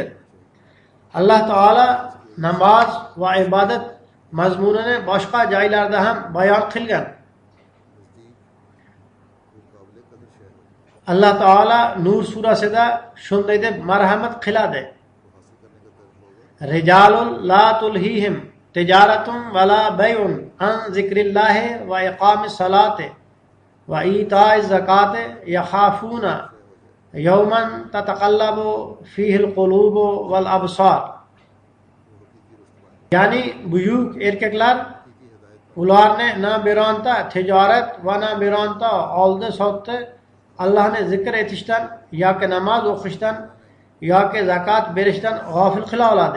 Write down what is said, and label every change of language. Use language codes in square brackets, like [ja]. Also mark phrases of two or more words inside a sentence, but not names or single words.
[uz] Alloh taolo namoz va ibodat mazmunini boshqa joylarda ham bayon qilgan. Alloh taolo Nur surasida shunday deb marhamat qiladi. [ar] رجال لا تلهيهم تجارة ولا بيع عن ذكر الله وإقام الصلاة وإيتاء الزكاة يخافون يوما تتقلب فيه القلوب والأبصار. [uz] Yani buyuk erkaklar ularni na bironta tijorat va na bironta oldi sotdi Allohni zikr etishdan yoki namoz o'qishdan yoki zakot berishdan g'ofil qila oladi.